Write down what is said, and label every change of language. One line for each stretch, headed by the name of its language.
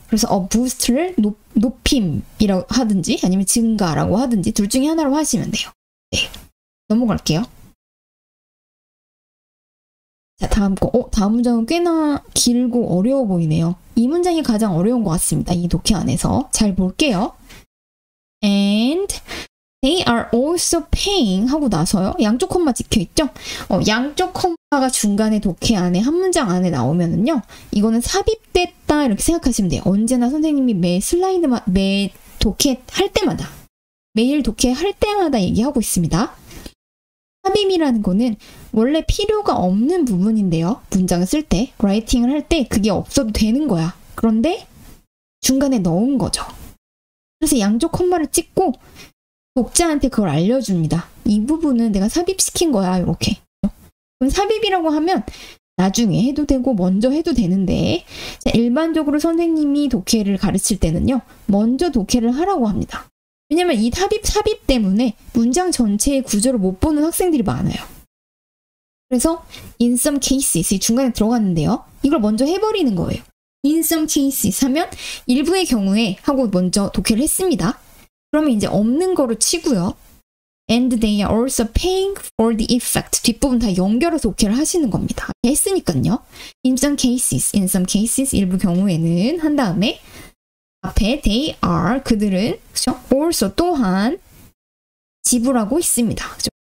Korean: 그래서 boost를 높임이라고 하든지 아니면 증가라고 하든지 둘 중에 하나로 하시면 돼요. 네, 넘어갈게요. 자, 다음 거. 다음 문장은 꽤나 길고 어려워 보이네요. 이 문장이 가장 어려운 것 같습니다. 이 독해 안에서. 잘 볼게요.
English: And they are also paying
Korean: 하고 나서요. 양쪽 콤마 찍혀있죠? 양쪽 콤마가 중간에 독해 안에 한 문장 안에 나오면은요. 이거는 삽입됐다 이렇게 생각하시면 돼요. 언제나 선생님이 매 독해 할 때마다 매일 독해 할 때마다 얘기하고 있습니다. 삽입이라는 거는 원래 필요가 없는 부분인데요. 문장을 쓸 때, 라이팅을 할 때 그게 없어도 되는 거야. 그런데 중간에 넣은 거죠. 그래서 양쪽 콤마를 찍고 독자한테 그걸 알려줍니다. 이 부분은 내가 삽입시킨 거야. 이렇게. 그럼 삽입이라고 하면 나중에 해도 되고 먼저 해도 되는데 자, 일반적으로 선생님이 독해를 가르칠 때는요. 먼저 독해를 하라고 합니다. 왜냐면 이 삽입 때문에 문장 전체의 구조를 못 보는 학생들이 많아요. 그래서
English: in some cases
Korean: 이 중간에 들어갔는데요. 이걸 먼저 해버리는 거예요.
English: in some cases
Korean: 하면 일부의 경우에 하고 먼저 독해를 했습니다. 그러면 이제 없는 거로 치고요.
English: And they are also paying for the effect.
Korean: 뒷부분 다 연결해서 독해를 하시는 겁니다. 했으니까요.
English: in some cases
Korean: 일부 경우에는 한 다음에 앞에 they are 그들은 그렇죠? also 또한 지불하고 있습니다. 그렇죠?